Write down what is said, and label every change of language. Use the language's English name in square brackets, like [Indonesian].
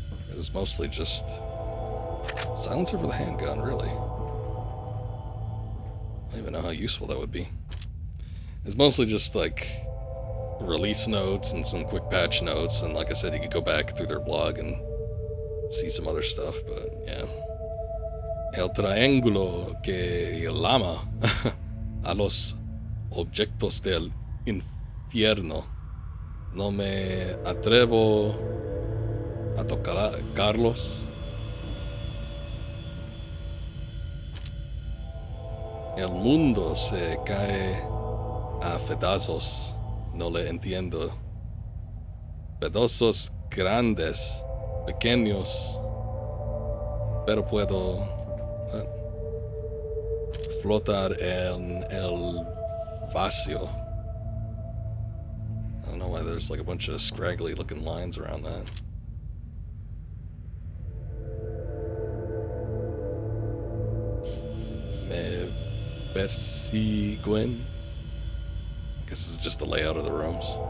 [English] It was mostly just silencer for the handgun, really. I don't even know how useful that would be. It's mostly just like release notes and some quick patch notes, and like I said, you could go back through their blog and see some other stuff, but yeah. [Spanish] El triángulo que llama a los objetos del infierno. No me atrevo a tocarlos. El mundo se cae a pedazos. No le entiendo. Pedazos grandes, pequeños. Pero puedo flotar en el vacío. [English] I don't know why there's like a bunch of scraggly looking lines around that. [Spanish] Me persiguen. [English] I guess this is just the layout of the rooms.